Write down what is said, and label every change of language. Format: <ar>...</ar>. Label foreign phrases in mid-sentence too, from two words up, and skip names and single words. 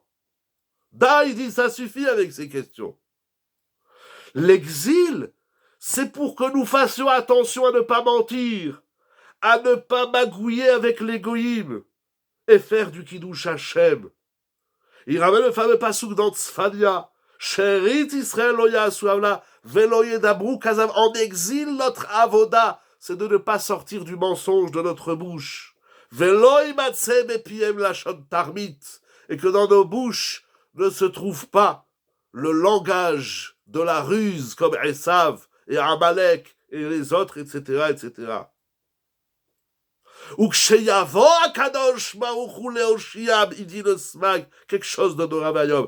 <fr>Il dit ça suffit avec ces questions. L'exil, c'est pour que nous fassions attention à ne pas mentir, à ne pas magouiller avec l'égoïme et faire du</fr> <he>קידוש השם.</he> <fr>Il ramène le fameux passouk dans Tzfania.</fr> <he>שארית ישראל לא יעשו עולה ולא ידברו כזב.</he> <fr>En exil, notre avoda, c'est de ne pas sortir du mensonge de notre bouche.</fr> <he>ולא ימצא בפיהם לשון תרמית.</he> <fr>Et que dans nos bouches ne se trouve pas le langage de la ruse comme Esav et Amalek et les autres, etc., etc. Ou Ksheyavo Akadosh Baruch Leoshiab, il dit le Smag, quelque chose de Doravayom.</fr>